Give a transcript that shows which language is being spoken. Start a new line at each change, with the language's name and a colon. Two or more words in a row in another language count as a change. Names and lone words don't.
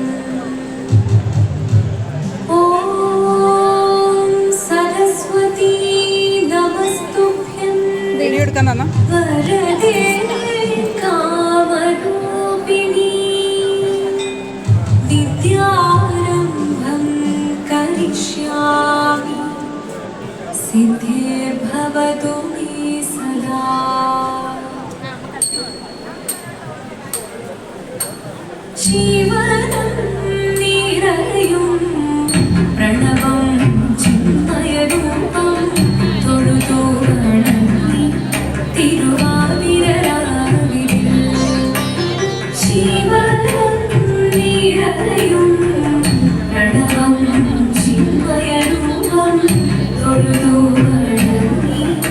Sanskrit: ॐ सरस्वती नमस्तुभ्यं वरदे कामरूपिणी विद्यारम्भं करिष्यामि सिद्धिर्भवतु मे सदा।
Malayalam: ജീവനം നിറയും പ്രണവം ചിന്മയരൂപം തൊഴുതു വണങ്ങി തിരുവാതിരരാവിൽ ജീവനം നിറയും പ്രണവം ചിന്മയരൂപം തൊഴുതു വണങ്ങി